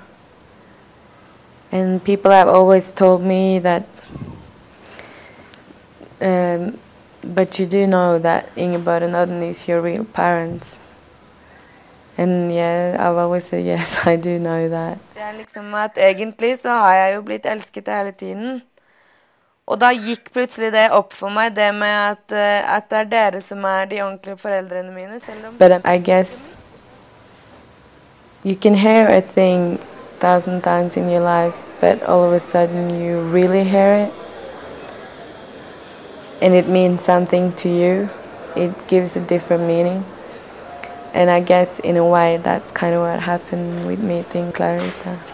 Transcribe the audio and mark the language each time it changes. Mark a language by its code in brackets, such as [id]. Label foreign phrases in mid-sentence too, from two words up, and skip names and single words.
[en] And people have always told me that, but you do know that Ingeborg and Odden is your real parents. And yeah, I've always said yes, I do know that. [no] Det liksom at egentlig så har jeg jo blitt elsket hele tiden. Og da gikk plutselig det opp for meg, det med at det dere som de ordentlige foreldrene mine, selv om... [en] But I guess you can hear a thing 1,000 times in your life, but all of a sudden you really hear it. And it means something to you. It gives a different meaning. And I guess in a way that's kind of what happened with meeting Clarita.